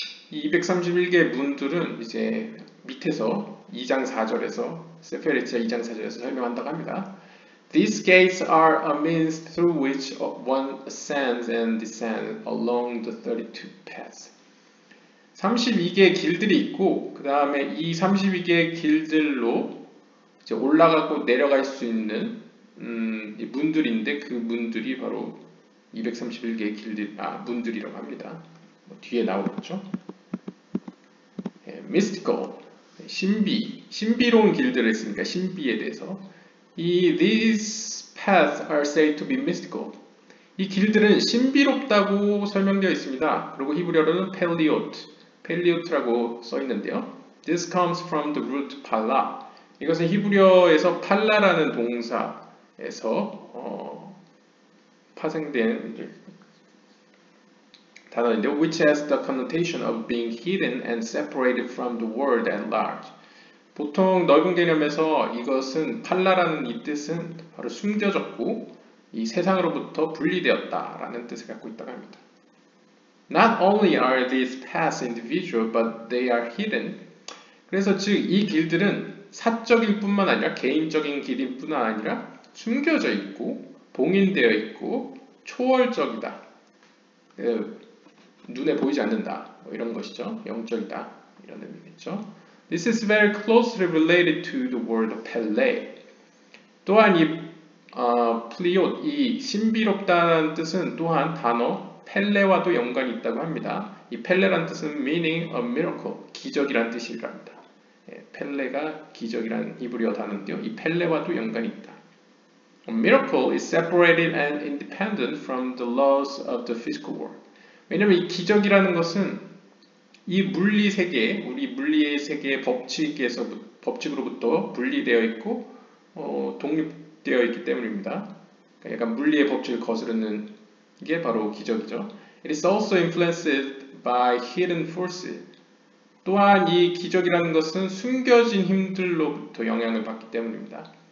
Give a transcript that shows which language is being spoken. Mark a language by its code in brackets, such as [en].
[ko] 이 231개의 문들은 이제 밑에서 2장 4절에서 세페레치아 2장 4절에서 설명한다고 합니다. [en] These gates are a means through which one ascends and descends along the 32 paths. [ko] 32개의 길들이 있고 그 다음에 이 32개의 길들로 이제 올라가고 내려갈 수 있는 문들인데 그 문들이 바로 231개의 문들이라고 합니다. 뒤에 나오겠죠. [en] mystical, [ko] 신비로운 길들을 했으니까 신비에 대해서 [en] these paths are said to be mystical. [ko] 이 길들은 신비롭다고 설명되어 있습니다. 그리고 히브리어로는 펠리오트라고 써 있는데요. [en] This comes from the root pala. [ko] 이것은 히브리어에서 팔라라는 동사에서 파생된 단어인데 [en] which has the connotation of being hidden and separated from the world at large. [ko] 보통 넓은 개념에서 이것은 팔라라는 이 뜻은 바로 숨겨졌고 이 세상으로부터 분리되었다라는 뜻을 갖고 있다고 합니다. [en] Not only are these paths individual, but they are hidden. [ko] 그래서 즉 이 길들은 사적일 뿐만 아니라 개인적인 길일 뿐만 아니라 숨겨져 있고 봉인되어 있고 초월적이다. 눈에 보이지 않는다. 뭐 이런 것이죠. 영적이다. 이런 의미겠죠. [en] This is very closely related to the word Pele. [ko] 또한 이 플리옷, 이 신비롭다는 뜻은 또한 단어 펠레와도 연관이 있다고 합니다. 이 펠레란 뜻은 [en] meaning a miracle, [ko] 기적이란 뜻이랍니다. 펠레가 기적이란 히브리어 단어인데요. 이 펠레와도 연관이 있다. [en] A miracle is separated and independent from the laws of the physical world. [ko] 왜냐하면 이 기적이라는 것은 이 물리 세계, 우리 물리의 세계의 법칙으로부터 분리되어 있고 독립되어 있기 때문입니다. 그러니까 약간 물리의 법칙을 거스르는 게 바로 기적이죠. [en] It is also influenced by hidden forces. [ko] 또한 이 기적이라는 것은 숨겨진 힘들로부터 영향을 받기 때문입니다.